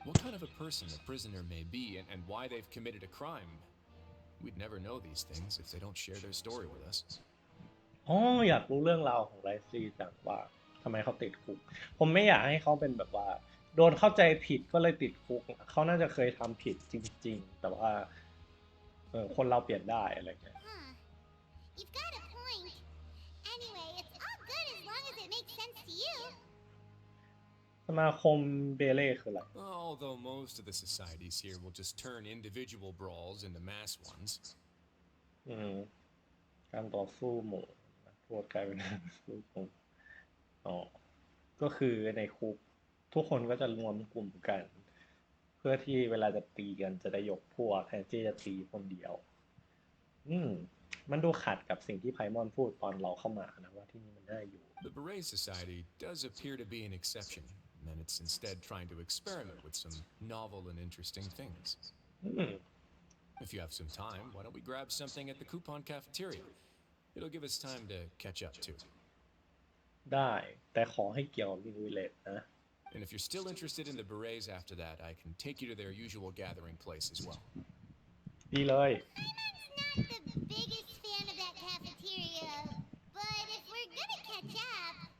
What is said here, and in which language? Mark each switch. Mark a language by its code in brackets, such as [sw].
[en] What kind of a person a prisoner may be and why they've committed a crime, we'd never know these things if they don't share their story with us. [th] อ๋ออยากรู้เรื่องราวของไรซี่จังว่าทำไมเขาติดคุกผมไม่อยากให้เขาเป็นแบบว่าโดนเข้าใจผิดก็เลยติดคุกเขาน่าจะเคยทำผิดจริงๆแต่ว่าคนเราเปลี่ยนได้อะไรเงี้ย [en] Huh. You've got a point. Anyway, it's all good as long as it makes sense to you. [th] สมาคมเบเล่คืออะไร [en] Although most of the societies here will just turn individual brawls into mass ones. [th] การต่อสู้หมู่นักโทษกลายเป็นนักสู้กลุ่มอ๋อก็คือในคุกทุกคนก็จะรวมกลุ่มกัน เพื่อที่เวลาจะตีกันจะได้ยกพวกแทนที่จะตีคนเดียวมันดูขัดกับสิ่งที่ไพมอนพูดตอนเราเข้ามานะว่าที่นี่มันน่าอยู่ [en] The Beret Society does appear to be an exception, and it's instead trying to experiment with some novel and interesting things. If you have some time, why don't we grab something at the coupon cafeteria? It'll give us time to catch up too. [th] ได้แต่ขอให้เกี่ยวกับวินวิเลตนะ [en] And if you're still interested in the Berets after that, I can take you to their usual gathering place as well. [th] ดีเลย [en] Paimon's not the biggest fan of that cafeteria, but if we're gonna catch up,